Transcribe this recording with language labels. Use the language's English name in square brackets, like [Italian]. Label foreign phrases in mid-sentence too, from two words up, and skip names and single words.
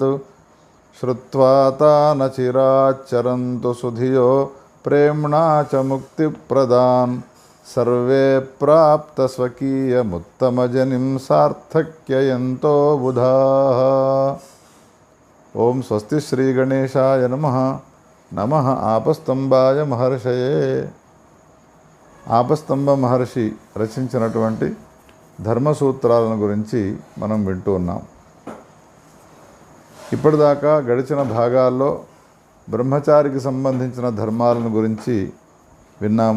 [Sanskrit] श्रुत्वा तान् चिराच्चरन्तु सुधियो प्रेम्णा च मुक्तिप्रदान् सर्वे प्राप्तस्वकीयमुत्तमजनिं सार्थक्ययन्तो बुधाः। ఓం స్వస్తి శ్రీ గణేశాయ నమః. నమః ఆపస్తంభాయ మహర్షయే. [Telugu] ఆపస్తంభ మహర్షి రచించినటువంటి ధర్మసూత్రాలను గురించి మనం వింటూ ఉన్నాం. ఇప్పటిదాకా గడిచిన భాగాల్లో బ్రహ్మచారికి సంబంధించిన ధర్మాలను గురించి విన్నాము.